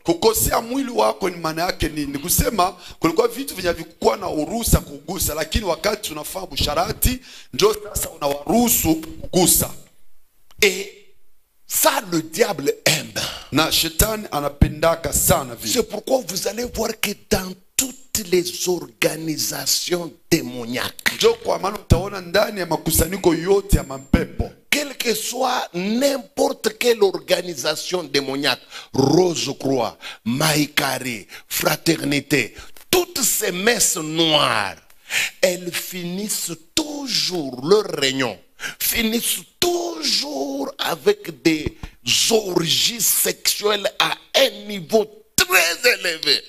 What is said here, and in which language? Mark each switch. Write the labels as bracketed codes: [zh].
[sw] Kukosea mwili wako ni maana yake nini? Kusema kulikuwa vitu vinavyokuwa na uruhusa kugusa, lakini wakati unafanya busharati ndio sasa unawaruhusu kugusa. [fr] Et ça, le diable aime. [sw] Na shetani anapendaka sana vile. [fr] C'est pourquoi vous allez voir que dans toutes les organisations démoniaques, [sw] Ndio kwa maana utaona ndani ya makusanyiko yote ya mapepo, [fr] quelle que soit n'importe quelle organisation démoniaque, Rose-Croix, Maïkari, Fraternité, toutes ces messes noires, elles finissent toujours, leur réunion, finissent toujours avec des orgies sexuelles à un niveau très élevé.